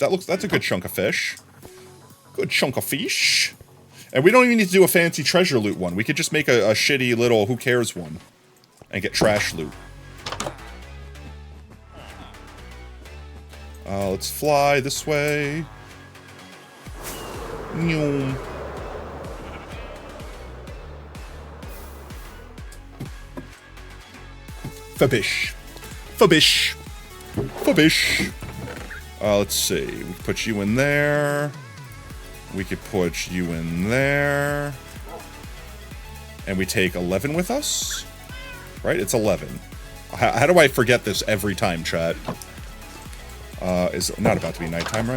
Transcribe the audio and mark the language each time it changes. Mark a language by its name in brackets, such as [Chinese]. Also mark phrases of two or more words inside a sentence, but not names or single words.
[English] That's a good chunk of fish. Good chunk of fish. And we don't even need to do a fancy treasure loot one. We could just make a shitty little who cares one. And get trash loot. Let's fly this way. Nyum. Fabish. Fabish. Fabish. Let's see. We can put you in there. We could put you in there. And we take 11 with us? Right? It's 11. How do I forget this every time, chat? Is not about to be nighttime, right?